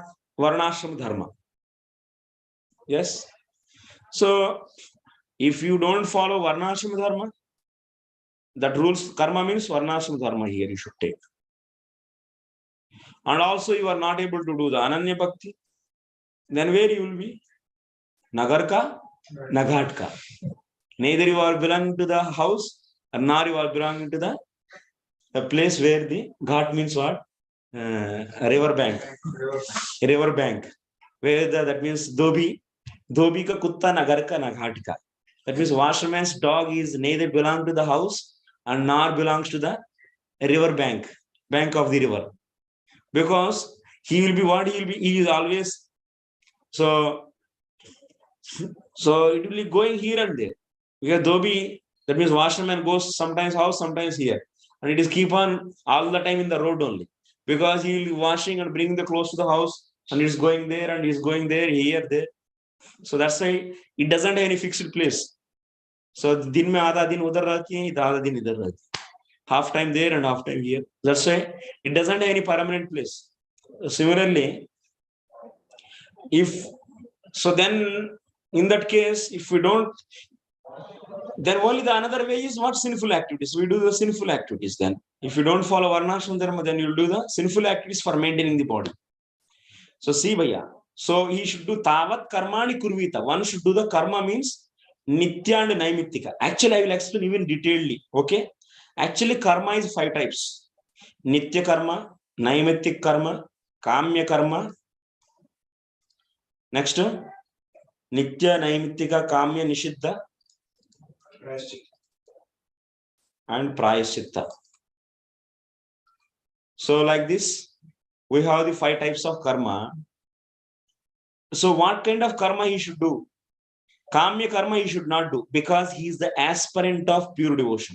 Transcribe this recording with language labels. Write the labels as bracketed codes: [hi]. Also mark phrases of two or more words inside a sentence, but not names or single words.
[en] Varnashram dharma. Yes. So if you don't follow Varnashram dharma, that rules, karma means Varnashram dharma here you should take. And also you are not able to do the Ananya Bhakti, then where you will be? [hi] न घर का, न घाट का. [en] Neither you are belonging to the house, nor you are belonging to the place where the Ghat means what? River bank. River bank. Where that means Dhobi. [hi] धोबी का कुत्ता न घर का, न घाट का. [en] That means washerman's dog is neither belong to the house and nor belongs to the river bank of the river. Because he will be what he will be, he is always. So it will be going here and there. Because Dhobi, that means washerman goes sometimes house, sometimes here. And it is keep on all the time in the road only. Because he will be washing and bringing the clothes to the house. And he is going there and he is going there, here, there. So that's why it doesn't have any fixed place. [hi] So दिन में आधा दिन उधर रहती है, आधा दिन इधर रहती है. [en] Half time there and half time here. That's why it doesn't have any permanent place. Similarly, then in that case, if we don't, then only the another way is what? Sinful activities. We do the sinful activities then. If you don't follow Varnashram Dharma, then you'll do the sinful activities for maintaining the body. So see, Bhaiya. So he should do [sa] तावत् कर्माणि कुर्वीत. [en] One should do the karma means Nitya and Naimittika. Actually, I will explain even detailedly. Okay. Actually, karma is 5 types. [sa] नित्य कर्म, नैमित्तिक कर्म, काम्य कर्म. Next, नित्य, नैमित्तिक, काम्य, निषिद्ध, [en] and prayaschitta. So like this, we have the 5 types of karma. So what kind of karma he should do? Kamya karma he should not do, because he is the aspirant of pure devotion.